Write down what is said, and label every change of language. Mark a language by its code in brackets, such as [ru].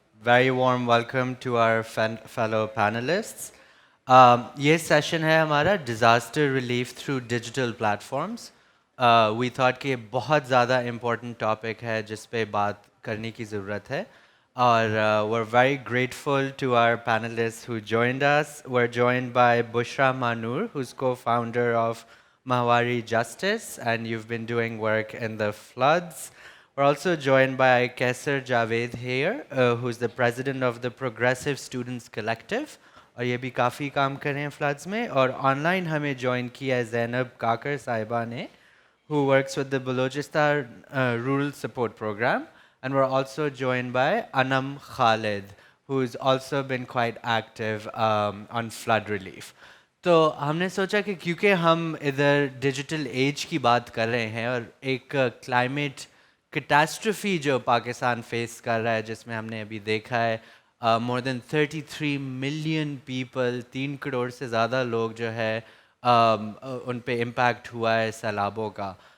[en] Very warm welcome to our fellow panelists. [hi] ये session है हमारा [en] Disaster relief through digital platforms. We thought [hi] कि ये बहुत ज़्यादा इम्पोर्टेंट टॉपिक है जिस पे बात करने की ज़रूरत है और [en] we're very grateful to our panelists who joined us. We're joined by Bushra Manur, who's co-founder of Mahwari Justice, and you've been doing work in the floods. We're also joined by Kaisar Javed here, who's the president of the Progressive Students Collective. [hi] और ये भी काफ़ी काम कर रहे हैं floods में. और ऑनलाइन हमें ज्वाइन किया है ज़ैनब काकर साहिबा ने, [en] who works with the Balochistan Rural Support Program. And we're also joined by Anam Khalid, who's also been quite active on flood relief. [hi] तो हमने सोचा कि क्योंकि हम इधर डिजिटल एज की बात कर रहे हैं और एक क्लाइमेट कैटास्ट्रफी जो पाकिस्तान फेस कर रहा है, जिसमें हमने अभी देखा है [en] more than 33 million people, [hi] 3 crore से ज़्यादा लोग जो है उन पे इम्पैक्ट हुआ है सैलाबों का.